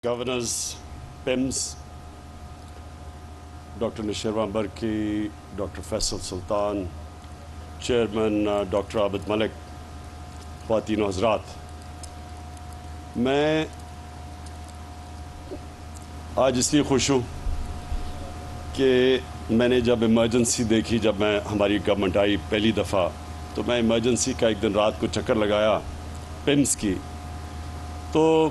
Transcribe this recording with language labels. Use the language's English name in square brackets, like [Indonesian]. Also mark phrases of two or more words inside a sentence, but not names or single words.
[English] Governors, PIMS, Dr. Nishirwan Barki, Dr. Faisal Sultan, Chairman Dr. Abid Malik, [Urdu] خواتین و حضرات، میں آج اس لیے خوش ہوں کہ میں نے جب ایمرجنسی دیکھی، جب میں ہماری گورنمنٹ آئی پہلی دفعہ، تو میں ایمرجنسی کا ایک دن رات کو چکر لگایا پمس کی، تو